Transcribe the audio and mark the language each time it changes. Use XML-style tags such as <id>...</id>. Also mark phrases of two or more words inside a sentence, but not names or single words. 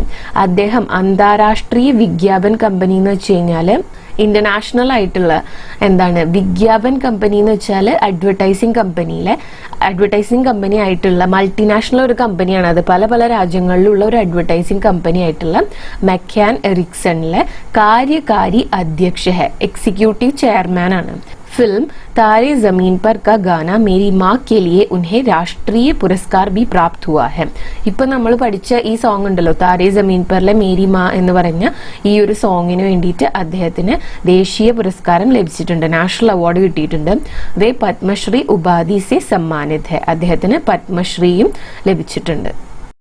<ml>അദ്ദേഹം</ml> <hi>अंतरराष्ट्रीय विज्ञापन कंपनी</hi> <ml>എന്ന് വെച്ച് കഴിഞ്ഞാൽ ഇന്റർനാഷണൽ ആയിട്ടുള്ള എന്താണ്</ml> <hi>विज्ञापन कंपनी</hi> <ml>എന്ന് വെച്ചാൽ</ml> <en>advertising company</en> <ml>ആയിട്ടുള്ള മൾട്ടിനാഷണൽ ഒരു കമ്പനിയാണ്. അത് പല പല രാജ്യങ്ങളിലുള്ള ഒരു</ml> <en>advertising company</en> <ml>ആയിട്ടുള്ള മെക്കാൻ എറിക്സണിലെ</ml> <hi>कार्यकारी अध्यक्ष हैं,</hi> <en>executive chairman</en> <ml>ആണ്.</ml> <hi>फिल्म तारे जमीन पर का गाना मेरी माँ के लिए उन्हें राष्ट्रीय पुरस्कार भी प्राप्त हुआ है.</hi> <ml>ഇപ്പൊ നമ്മൾ പഠിച്ച ഈ സോങ് ഉണ്ടല്ലോ, താരേ ജമീൻ പറിലെ മേരി മാ എന്ന് പറഞ്ഞ ഈ ഒരു സോങ്ങിന് വേണ്ടിയിട്ട് അദ്ദേഹത്തിന് ദേശീയ പുരസ്കാരം ലഭിച്ചിട്ടുണ്ട്,</ml> <en>national award</en> <ml>കിട്ടിയിട്ടുണ്ട്.</ml> <hi>वे पद्मश्री उपाधि से सम्मानित हैं,</hi> <ml>അദ്ദേഹത്തിന് പത്മശ്രീയും ലഭിച്ചിട്ടുണ്ട്.</ml>